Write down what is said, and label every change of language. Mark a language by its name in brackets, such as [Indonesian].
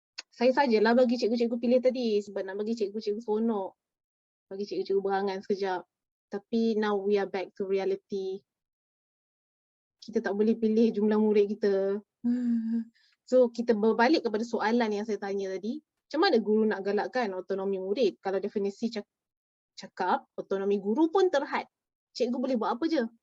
[Malay] Saya sajalah bagi cikgu-cikgu pilih tadi sebab nak bagi cikgu-cikgu seronok. Bagi cikgu-cikgu berangan sekejap. Tapi [English] now we are back to reality. [Malay] Kita tak boleh pilih jumlah murid kita. So kita berbalik kepada soalan yang saya tanya tadi. Macam mana guru nak galakkan autonomi murid? Kalau definisi cakap, autonomi guru pun terhad. Cikgu boleh buat apa je?